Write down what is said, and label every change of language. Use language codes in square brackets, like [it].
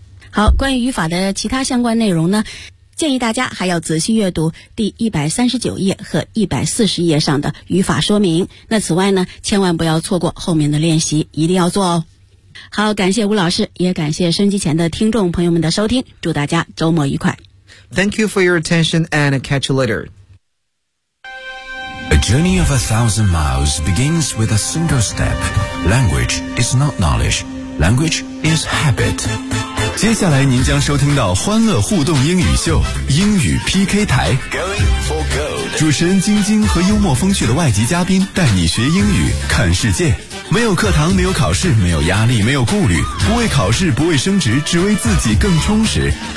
[zh] 好，关于语法的其他相关内容呢，建议大家还要仔细阅读第139页和140页上的语法说明。那此外呢，千万不要错过后面的练习，一定要做哦。好，感谢吴老师，也感谢收音机前的听众朋友们的收听，祝大家周末愉快。 [en] Thank you for your attention and catch you later. A journey of 1,000 miles begins with a single step. Language is not knowledge. Language is habit. [zh] 接下来您将收听到欢乐互动英语秀英语 PK 台，主持人晶晶和幽默风趣的外籍嘉宾带你学英语看世界，没有课堂，没有考试，没有压力，没有顾虑，不为考试，不为升职，只为自己更充实。